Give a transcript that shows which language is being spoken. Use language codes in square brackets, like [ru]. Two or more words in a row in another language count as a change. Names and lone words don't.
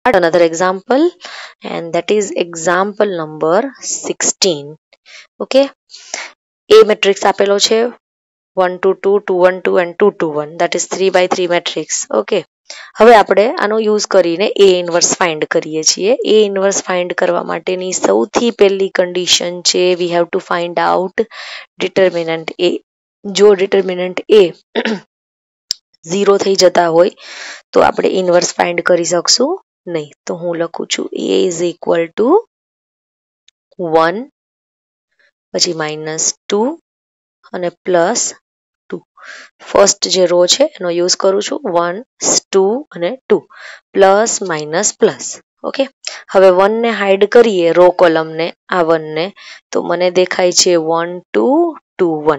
[en] another example, and that is example number 16. Okay, A matrix [gu] આપેલો છે [en] 1 2 2 2 1 2 and 2 2 1, that is 3 by 3 matrix. [gu] Okay, હવે આપણે આનો યુઝ કરીને A [en] inverse find [gu] કરીએ છીએ. A [en] inverse find [gu] કરવા માટેની સૌથી પહેલી કન્ડિશન છે [en] we have to find out determinant A. [gu] જો determinant A 0 થઈ જતા હોય તો આપણે ઇન્વર્સ ફાઇન્ડ કરી શકશું નહીં. તો હું લખું છું [en] A is equal to 1, [gu] પછી -2 અને +2. ફર્સ્ટ જે રો છે એનો યુઝ કરું છું 1 2 અને 2 [en] plus minus plus. [gu] ઓકે, હવે 1 ને હાઈડ કરીએ રો કોલમને, આ 1 ને, તો મને દેખાય છે 1 2 2 1.